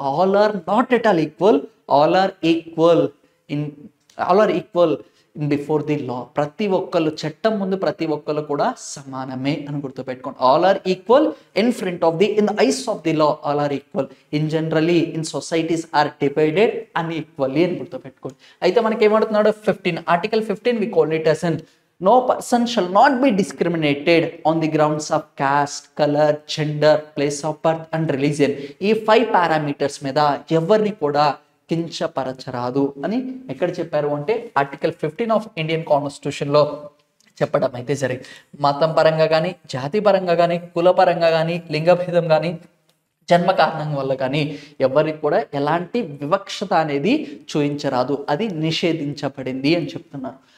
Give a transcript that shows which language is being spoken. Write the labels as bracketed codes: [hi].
[en] All are not at all equal. All are equal in before the law. [te] ప్రతి ఒక్కళ్ళు చట్టం ముందు ప్రతి ఒక్కళ్ళు కూడా సమానమే అని గుర్తుపెట్టుకోండి. [en] All are equal in front of the in the eyes of the law. All are equal in generally in societies are divided unequally [te] అని గుర్తుపెట్టుకోండి. అయితే మనకి ఏమడుతున్నాడు, [en] 15 article 15 we call it as an no person shall not be discriminated on the grounds of caste, color, gender, place of birth and religion. [te] ఈ 5 parameters మీద ఎవరిని కూడా కించపరచరాదు అని ఎక్కడ చెప్పారు అంటే ఆర్టికల్ 15 ఆఫ్ ఇండియన్ కాన్స్టిట్యూషన్లో చెప్పడం అయితే జరిగింది. మతం పరంగా కానీ, జాతి పరంగా కానీ, కుల పరంగా కానీ, లింగభేదం కానీ, జన్మ కారణం వల్ల కానీ ఎవరికి కూడా ఎలాంటి వివక్షత అనేది చూపించరాదు, అది నిషేధించబడింది అని చెప్తున్నారు.